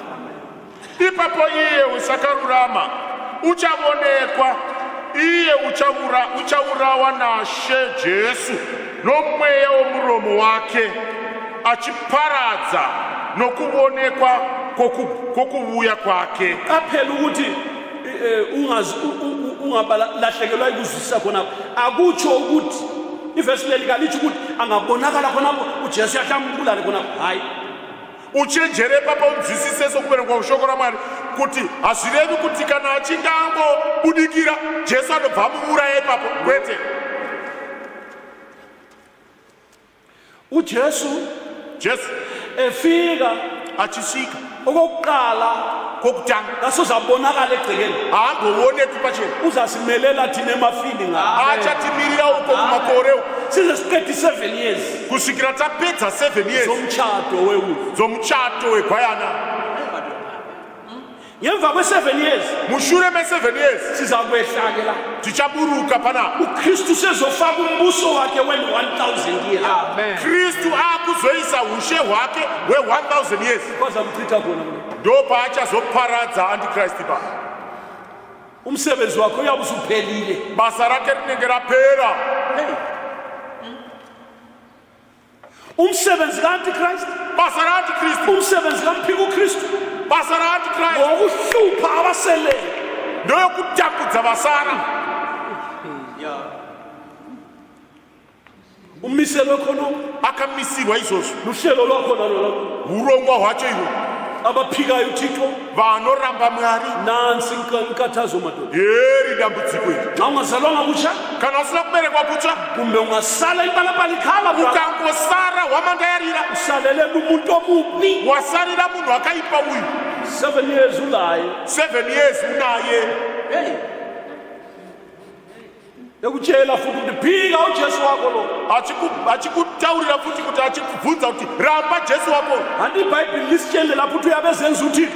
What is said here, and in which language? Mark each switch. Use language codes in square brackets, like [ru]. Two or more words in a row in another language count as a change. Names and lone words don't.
[sn] ipapo iye usakarurama uchavonekwa iye uchaurawa nashe Jesu nomweya womuromo wake achiparadza nokuvonekwa kokuvuya kwake [nd] qaphela ukuthi ungabalahlekelwa ikuzwisisa khona akutsho ukuthi ivesi leli kalithi ukuthi angabonakala khonapho uJesu yahlambulale khonapho hayi [sn] uchenjere papa unzwisise sokuverengwa kushoko ramwari kuti hazvirevi kuti kana achinge angobudikira Jesu anobva amuuraya ipapo kwete [nd] uJesu [sn] Jesu [nd] efika [sn] achisvika [nd] okokuqala [sn] kokutanga [nd] asozabonakala egcekeni [sn] haangowoneki pachena [nd] uzasimelela thina emafini nga [sn] achatimirira uko kumakoreo [nd] size siqede 7 years [sn] kusvikira tapedza 7 years [nd] zomtshato wewuzi [sn] dzomuchato wegwayana. [nd] ngemva kwe-7 years [sn] mushure me7 years [nd] siza kwehlakela [sn] tichaburuka panapa. [nd] ukristu sezofaka umbuso wakhe we-1000 years [sn] kristu akuzoisa ushe hwake we-1000 years [nd] bazamchitha khona [sn] ndo paachazoparadza antichrist pa [nd] umsebenzi wakhe uyabe usuphelile [sn] basa rake rinenge rapera. [nd] umsebenzi ka-antichrist [sn] basa raantichrist [nd] umsebenzi kamphika ukristu [sn] basa raantichrist [nd] ngokuhlupha abaseleyo [sn] ndoyokutambudza vasara. [nd] umiselwe khona [sn] akamisirwa izvozvo [nd] luhlelo lwakhona lolo [sn] urongwa hwacho ihwo [nd] abaphikayo uthixo [sn] vanoramba mwari. [nd] nansi inkathazo madoda [sn] heri dambudziko iri [nd] xa ungazalwanga kutsha [sn] kana usina kuberekwa kutsva [nd] kumbe ungasala impalapala ikhala [sn] ukangosara hwamandayarira [nd] usalelele umuntu omubi [sn] wasarira munhu akaipa uyu [nd] 7 years ulaye [sn] 7 years unaye [nd] ekutshela futhi ukuthi phika ujesu wakho lo [sn] achikutaurira futi kuti achikubvunza kuti ramba jesu wako. [nd] handi ibhayibhili lisitshele lapho ukuthi uyabezenza uthixo